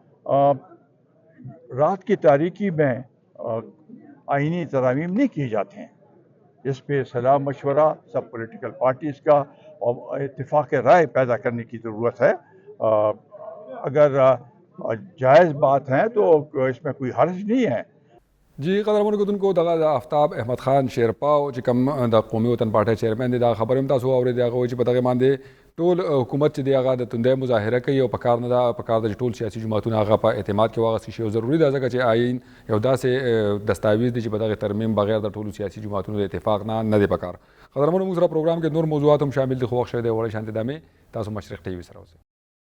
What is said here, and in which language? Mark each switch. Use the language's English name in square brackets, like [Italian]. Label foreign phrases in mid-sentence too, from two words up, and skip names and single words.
[Urdu] رات کی تاریکی میں آئینی ترامیم نہیں کیے جاتے ہیں اس پہ صلاح مشورہ سب [English] political parties [Urdu] کا اور اتفاق رائے پیدا کرنے کی ضرورت ہے اگر جائز بات ہے تو اس میں کوئی حرج نہیں ہے [Pashto] जी قدرمن کوونکو دغه آفتاب احمد خان شیرپاو چې کوم د قومي وطن پارټي چیرمن دی دا خبرې هم تاسو اورېدې هغه چې په دغه باندې ټول حکومت چې دی هغه د توندۍ مظاهره کوي او په کار نه ده په کار د ټول سیاسي جماعتونو هغه په اعتماد کې واغستې شي او ضروري ده ځکه چې آئین یو داسې دستاویز دی چې په دغه ترمیم بغیر د ټولو سیاسي جماعتونو د اتفاق نه دی په کار قدرمن موږ سره پروګرام کې نور موضوعات هم شامل دي خو وخت شوی دی وړي شانتي دمه تاسو مشرق ټي وي سره اوسئ